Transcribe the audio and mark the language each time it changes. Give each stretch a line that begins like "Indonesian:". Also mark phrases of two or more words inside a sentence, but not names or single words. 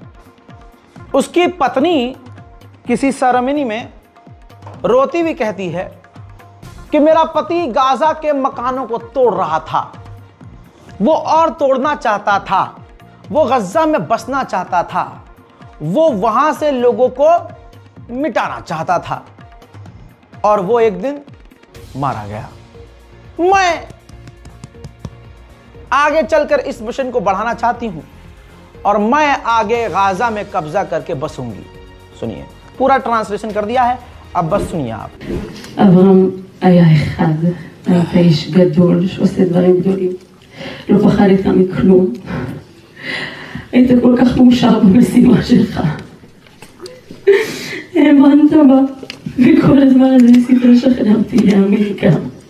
Hindi: उसकी पत्नी किसी सेरेमनी में रोती हुई कहती है कि मेरा पति गाजा के मकानों को तोड़ रहा था, वो और तोड़ना चाहता था, वो गजा में बसना चाहता था, वो वहां से लोगों को मिटाना चाहता था और वो एक दिन मारा गया। मैं आगे चलकर इस मिशन को बढ़ाना चाहती हूं और मैं आगे गाजा में कब्जा करके बसूंगी। सुनिए, पूरा ट्रांसलेशन कर दिया है, अब बस सुनिए आप।
Hebrew: אברהם היה אחד, היית איש גדול שעושה דברים גדולים, לא פחדת מכלום, היית כל כך מאושר במשימה שלך, האמנת בה, וכל הזמן הזה ניסית לשכנע אותי להאמין גם.